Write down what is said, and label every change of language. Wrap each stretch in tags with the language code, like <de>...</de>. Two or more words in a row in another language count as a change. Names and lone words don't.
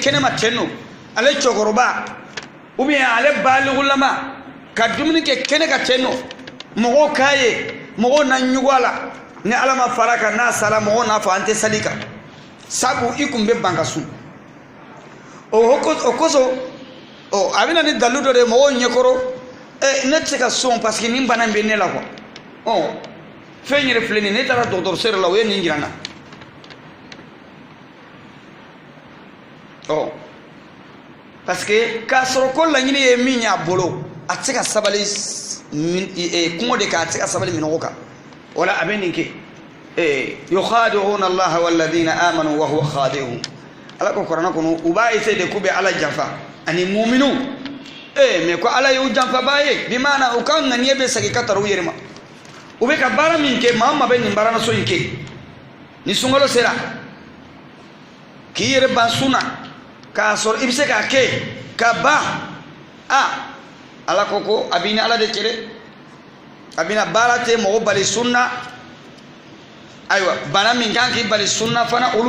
<bm>kɛnɛma ten nɔ ale cɛkɔrɔba</bm> <fr>ou bien</fr> <bm>ale baligulama ka dumuni kɛ kɛnɛ ka ten nɔ mɔgɔw k'a ye mɔgɔw na ɲugu a la ni ala ma fara kan n'a sala mɔgɔw n'a fɔ an tɛ sali kan sabu i kun bɛ ban ka sun o kosɔn a bɛ na ni dalilu dɔ de ye mɔgɔw ɲɛkɔrɔ ne tɛ se ka sun</bm> <fr>parce que</fr> <bm>nin bana in bɛ ne la quoi fɛn yɛrɛ filɛ nin ye ne taara dɔgɔtɔrɔso yɛrɛ la o ye nin jira n na</bm> <fr>parce que</fr> <bm>k'a sɔrɔ ko laɲini ye min y'a bolo a tɛ se ka sabali kɔngɔ de kan a tɛ se ka sabali minɔgɔ kan o la a bɛ nin kɛ</bm> <ar>يخادعون الله والذين آمنوا وهو خادعهم</ar> <bm>ala ko kuranɛ kɔnɔ u b'a essayer de k'u bɛ ala janfa ani muminu mais ko ala y'u janfa baa ye bi maana u ka ŋaniya bɛ segin ka tara u yɛrɛ ma u bɛ ka baara min kɛ maa o maa bɛ nin baaranaso in kɛ ni sunkalo sera k'i yɛrɛ ban sun na k'a sɔrɔ i bɛ se k'a kɛ ka ban ala ko a b'i ni ala de cɛ dɛ a bɛna baara tɛ mɔgɔ bali sun na ayiwa bana min kan k'i bali sun na fana olu</bm>